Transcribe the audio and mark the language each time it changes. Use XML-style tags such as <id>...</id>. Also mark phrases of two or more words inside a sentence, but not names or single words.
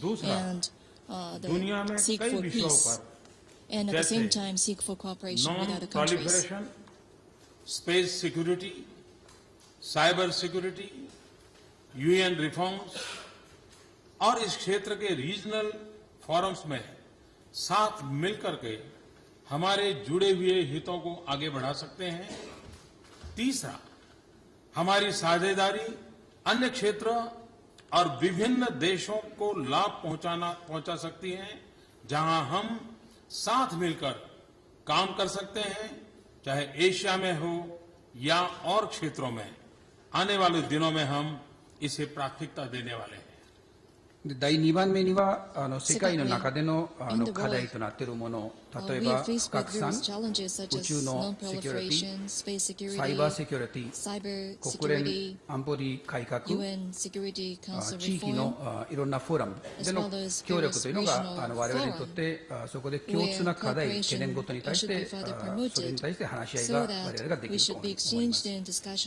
<hi>दूसरा, दुनिया में कई विषयों पर</hi> <en>and at the same time seek for cooperation with other countries. non-proliferation, space security, cyber security, UN reforms</en> <hi>और इस क्षेत्र के</hi> <en>regional forums</en> <hi>में साथ मिलकर के हमारे जुड़े हुए हितों को आगे बढ़ा सकते हैं। तीसरा, हमारी साझेदारी अन्य क्षेत्र और विभिन्न देशों को लाभ पहुंचा सकती है, जहां हम साथ मिलकर काम कर सकते हैं, चाहे एशिया में हो या और क्षेत्रों में। आने वाले दिनों में हम इसे प्राथमिकता देने वाले हैं।</hi> <ja>第2番目には世界の中での課題となっているもの、例えば不拡散、宇宙のセキュリティ、サイバーセキュリティ、国連安保理改革、地域のいろんなフォーラムでの協力というのが我々にとってそこで共通な課題、懸念事に対してそれに対して話し合いが我々ができると思います。</ja>